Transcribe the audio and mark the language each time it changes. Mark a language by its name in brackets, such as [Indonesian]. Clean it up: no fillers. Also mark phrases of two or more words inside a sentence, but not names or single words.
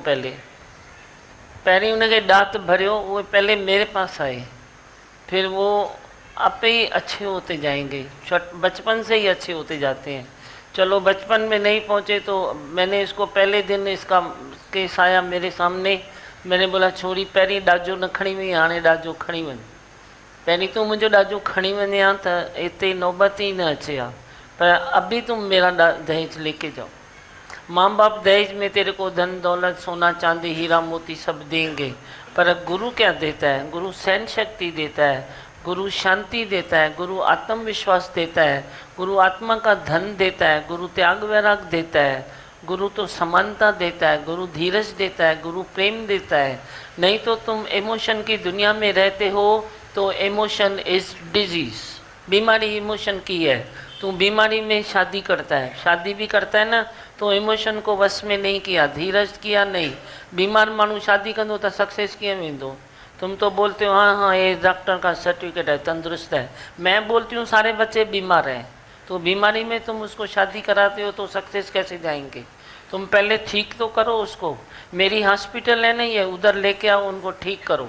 [Hindi] पहले उनके दांत भरियो, वो पहले मेरे पास आए, फिर वो आपे ही अच्छे होते जाएंगे, बचपन से ही अच्छे होते जाते हैं। चलो बचपन में नहीं पहुँचे तो मैंने इसको पहले दिन इसका केस आया मेरे सामने, मैंने बोला [Sindhi] छोरी पहिरीं ॾाजो न खणी वई, हाणे ॾाजो खणी वञ। पहिरीं तूं मुंहिंजो ॾाजो खणी वञे हा त हिते नौबत ही न अचे हा, [Hindi] पर अभी तुम मेरा दहेज लेके जाओ। माँ बाप दहेज में तेरे को धन दौलत सोना चांदी हीरा मोती सब देंगे, पर गुरु क्या देता है? गुरु सहन शक्ति देता है, गुरु शांति देता है, गुरु आत्मविश्वास देता है, गुरु आत्मा का धन देता है, गुरु त्याग वैराग देता है, गुरु तो समानता देता है, गुरु धीरज देता है, गुरु प्रेम देता है। नहीं तो तुम इमोशन की दुनिया में रहते हो तो [English] emotion is disease, [Hindi] बीमारी इमोशन की है। तू बीमारी में शादी करता है, शादी भी करता है ना, तो इमोशन को वश में नहीं किया, धीरज किया नहीं। [Sindhi] बीमार माण्हू शादी कंदो तो सक्सेस कीअं वेंदो? [Hindi] तुम तो बोलते हो हाँ हाँ ये डॉक्टर का सर्टिफिकेट है, तंदुरुस्त है। मैं बोलती हूँ सारे बच्चे बीमार हैं, तो बीमारी में तुम उसको शादी कराते हो तो सक्सेस कैसे जाएंगे? तुम पहले ठीक तो करो उसको। मेरी हॉस्पिटल है नहीं है, उधर लेके आओ, उनको ठीक करो।